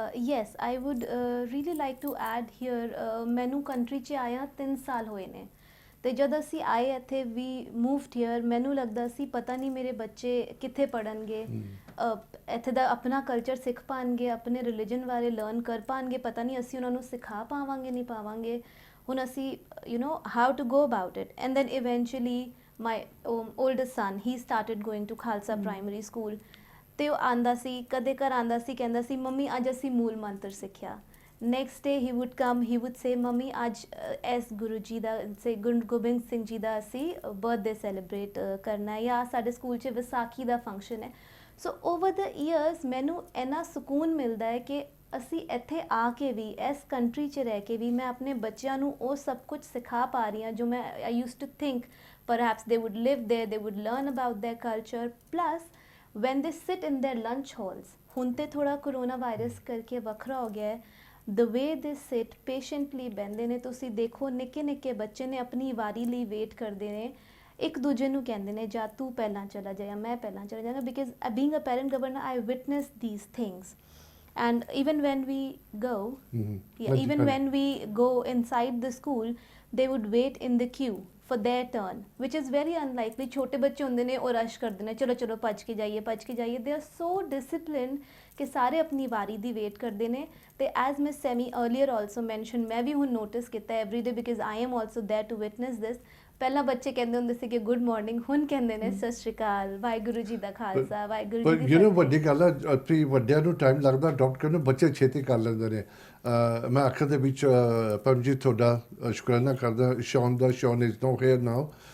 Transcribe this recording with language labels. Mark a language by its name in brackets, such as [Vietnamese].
[English] yes I would really like to add here [Punjabi] ਮੈਨੂੰ country 'ਚ ਆਇਆ 3 ਸਾਲ ਹੋਏ ਨੇ ਤੇ ਜਦ ਅਸੀਂ ਆਏ ਇੱਥੇ [English] we moved here [Punjabi] ਮੈਨੂੰ ਲੱਗਦਾ ਸੀ ਪਤਾ ਨਹੀਂ ਮੇਰੇ ਬੱਚੇ ਕਿੱਥੇ ਪੜ੍ਹਨਗੇ ਇੱਥੇ ਦਾ ਆਪਣਾ ਕਲਚਰ ਸਿੱਖ ਪਾਣਗੇ ਆਪਣੇ ਰਿਲੀਜਨ ਬਾਰੇ ਲਰਨ ਕਰ ਪਾਣਗੇ ਪਤਾ ਨਹੀਂ ਅਸੀਂ ਉਹਨਾਂ ਨੂੰ ਸਿਖਾ ਪਾਵਾਂਗੇ ਨਹੀਂ ਪਾਵਾਂਗੇ ਹੁਣ ਅਸੀਂ [English] You know how to go about it and then eventually my oldest son, he started going to Khalsa Primary School. [Punjabi] ਤੇ ਉਹ ਆਂਦਾ ਸੀ, ਕਦੇ ਘਰ ਆਂਦਾ ਸੀ, ਕਹਿੰਦਾ ਸੀ ਮੰਮੀ ਅੱਜ ਅਸੀਂ ਮੂਲ ਮੰਤਰ ਸਿੱਖਿਆ। [English] next day he would come, he would say [Punjabi] ਮੰਮੀ ਅੱਜ ਐਸ ਗੁਰੂ ਜੀ ਦਾ, ਸੇ ਗੁਰੂ ਗੋਬਿੰਦ ਸਿੰਘ ਜੀ ਦਾ ਅਸੀਂ ਬਰਥਡੇ ਸੈਲੀਬ੍ਰੇਟ ਕਰਨਾ ਹੈ, ਜਾਂ ਸਾਡੇ ਸਕੂਲ 'ਚ ਵਿਸਾਖੀ ਦਾ ਫੰਕਸ਼ਨ ਹੈ। [English] so over the years [Punjabi] ਮੈਨੂੰ ਇੰਨਾ ਸਕੂਨ ਮਿਲਦਾ ਹੈ ਕਿ ਅਸੀਂ ਇੱਥੇ ਆ ਕੇ ਵੀ, ਇਸ ਕੰਟਰੀ 'ਚ ਰਹਿ ਕੇ ਵੀ ਮੈਂ ਆਪਣੇ ਬੱਚਿਆਂ ਨੂੰ ਉਹ ਸਭ ਕੁਝ ਸਿਖਾ ਪਾ ਰਹੀ ਹਾਂ ਜੋ ਮੈਂ [English] I used to think perhaps they would live there, they would learn about their culture. [Punjabi] Plus [English] when they sit in their lunch halls, [Punjabi] ਹੁਣ ਤੇ ਥੋੜਾ ਕਰੋਨਾ ਵਾਇਰਸ ਕਰਕੇ ਵੱਖਰਾ ਹੋ ਗਿਆ ਹੈ, [English] the way they sit patiently [Punjabi] ਬਹਿੰਦੇ ਨੇ, ਤੁਸੀਂ ਦੇਖੋ ਨਿੱਕੇ ਨਿੱਕੇ ਬੱਚੇ ਨੇ ਆਪਣੀ ਵਾਰੀ ਲਈ ਵੇਟ ਕਰਦੇ ਨੇ, ਇੱਕ ਦੂਜੇ ਨੂੰ ਕਹਿੰਦੇ ਨੇ ਜਾਂ ਤੂੰ ਪਹਿਲਾਂ ਚਲਾ ਜਾ ਜਾਂ ਮੈਂ ਪਹਿਲਾਂ ਚਲਾ ਜਾਵਾਂਗਾ, because [English] being a parent governor I witnessed these things. And even when we go, even when we go inside the school, they would wait in the queue for their turn, which is very unlikely. [Punjabi] ਛੋਟੇ ਬੱਚੇ ਹੁੰਦੇ ਨੇ ਉਹ rush ਕਰਦੇ ਨੇ, ਚਲੋ ਚਲੋ ਭੱਜ ਕੇ ਜਾਈਏ ਭੱਜ ਕੇ ਜਾਈਏ। [English] they are so disciplined [Punjabi] ਕਿ ਸਾਰੇ ਆਪਣੀ ਵਾਰੀ ਦੀ ਵੇਟ ਕਰਦੇ ਨੇ। [English] ਤੇ as Miss Semi earlier also mentioned, [Punjabi] ਮੈਂ ਵੀ ਹੁਣ ਨੋਟਿਸ ਕੀਤਾ [English] every day because I am also there to witness this। [Punjabi] ਪਹਿਲਾਂ ਬੱਚੇ ਕਹਿੰਦੇ ਹੁੰਦੇ ਸੀ ਕਿ ਗੁੱਡ ਮਾਰਨਿੰਗ, ਹੁਣ ਕਹਿੰਦੇ ਨੇ ਸਤਿ ਸ਼੍ਰੀ ਅਕਾਲ, ਵਾਹਿਗੁਰੂ ਜੀ ਦਾ ਖਾਲਸਾ, ਵਾਹਿਗੁਰੂ ਜੀ ਪਰ ਦੀ [English] you know [Punjabi] ਫਤਿਹ। ਵੱਡੀ ਗੱਲ ਹੈ, ਆਪਣੀ ਵੱਡਿਆਂ ਨੂੰ ਟਾਈਮ ਲੱਗਦਾ ਅਡਾਪਟ ਕਰਨ ਨੂੰ, ਬੱਚੇ ਛੇਤੀ ਕਰ ਲੈਂਦੇ ਨੇ। ਮੈਂ ਆਖਰ ਦੇ ਵਿੱਚ ਪਰਮਜੀਤ ਤੁਹਾਡਾ ਸ਼ੁਕਰਾਨਾ ਕਰਦਾ, ਸ਼ੌਨ ਦਾ। [English] Shaun is no here now.